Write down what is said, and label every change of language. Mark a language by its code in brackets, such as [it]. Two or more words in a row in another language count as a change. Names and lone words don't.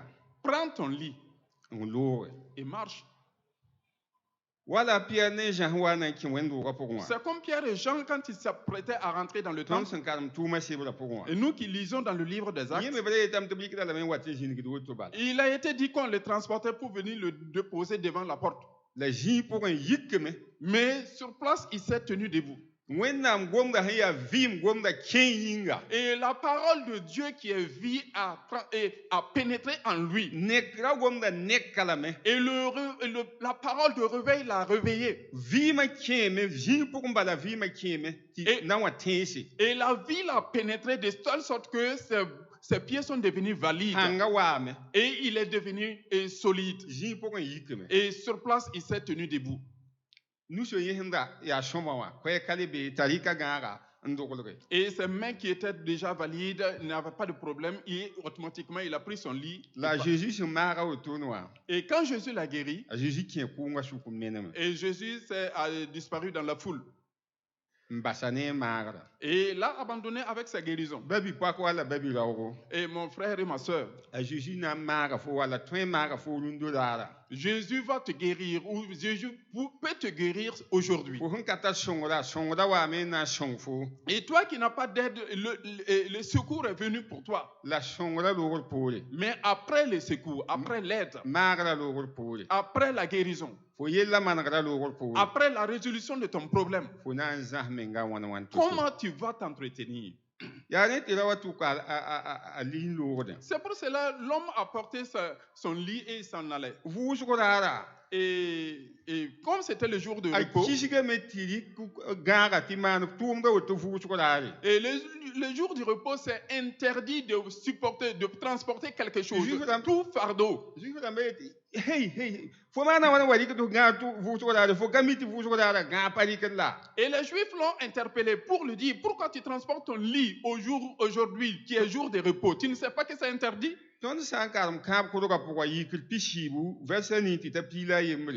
[fr] prends ton lit [mos] n looge [fr] et marche. [mos] wala Pierre ne Jean wa na n kẽ wẽnd-doogã pʋgẽ wã [fr] C'est comme Pierre et Jean quand ils s'apprêtaient à rentrer dans le [mos] tõnd [fr] temple. [mos] sẽn karem tʋʋmã sebrã pʋgẽ wã [fr] Et nous qui lisons dans le livre des Actes, [mos] yẽ me b ra yeetame tɩ b rɩkda lame n wat n zĩnigd woto bala [fr] il a été dit qu'on le transportait pour venir le déposer devant la porte. [mos] la zĩig pʋgẽ yikame [fr] Mais sur place, il s'est tenu debout. [mos] wẽnnaam gomda sẽn yaa vɩɩm gomda kẽ yĩnga [fr] Et la parole de Dieu qui est vie a pénétré en lui. [mos] nekra gomda nekka lame [fr] Et la parole de réveil l'a réveillé. [mos] vɩɩmã kẽeme zĩig pʋgẽ bala vɩɩmã kẽeme tɩ [fr] Et- [mos] na n wa tẽese [fr] Et la vie l'a pénétré de telle sorte que ses pieds sont devenus valides. [mos] pãnga waame [fr] Et il est devenu solide. [mos] zĩig pʋgẽ yikame [fr] Et sur place, il s'est tenu debout. [mos] nusã yẽsẽnda yaa sõma wã koɛɛka le bee t'a rɩka gãaga n doglge [fr] Et ses mains qui étaient déjà valides n'avaient pas de problème. Et automatiquement, il a pris son lit. [mos] la Jésus sẽn maaga wotone wã [fr] Et quand Jésus l'a guéri, [mos] a Jésus kẽ kʋʋngã sʋk n meneme [fr] et Jésus a disparu dans la foule. [mos] n basa ne n maagra [fr] Et l'a abandonné avec sa guérison. [mos] ba bi-poak wala ba bi-raoogo [fr] Et mon frère et ma soeur, [mos] a Jésus na n maaga fo wala tõe n maaga fo rũndo raara [fr] Jésus va te guérir ou Jésus peut te guérir aujourd'hui. [mos] fo sẽn ka tar sõngda waame n na n sõng fo [fr] Et toi qui n'as pas d'aide, le secours est venu pour toi. [mos] la sõngra loogr poore [fr] Mais après le secours, après l'aide, [mos] maagra loogr poore [fr] après la guérison, [mos] fo yella mangra loogr poore [fr] après la résolution de ton problème, [mos] fo na n zãs menga wãn to [fr] comment tu vas t'entretenir? [mos] yaa ne tɩ ra wa tʋka a liin loogdẽ [fr] C'est pour cela l'homme a porté son lit et il s'en allait. [mos] vʋʋsg raara [fr] Et comme c'était le jour de [mos] a [fr] repos, [mos] kisgame tɩ rɩk gãaga tɩ maan tʋʋmda woto vʋʋsg raare [fr] et le jour du repos, c'est interdit de supporter, de transporter quelque chose, Juif, madame. tout fardeau. [mos] zuɩf rãmba yetɩ hey fo maana wãna wa rɩkd gãag vʋʋsg raare fo ka mi tɩ vʋʋsg raara gãag pa rɩkd la [fr] Et les Juifs l'ont interpellé pour lui dire, pourquoi tu transportes ton lit aujourd'hui, qui est jour de repos? Tu ne sais pas que c'est interdit? [mos] tõnd sã n karem kãab kʋdgã pʋgã yikr pi-siibu vɛrsa ning tɩ t'a piila a yembre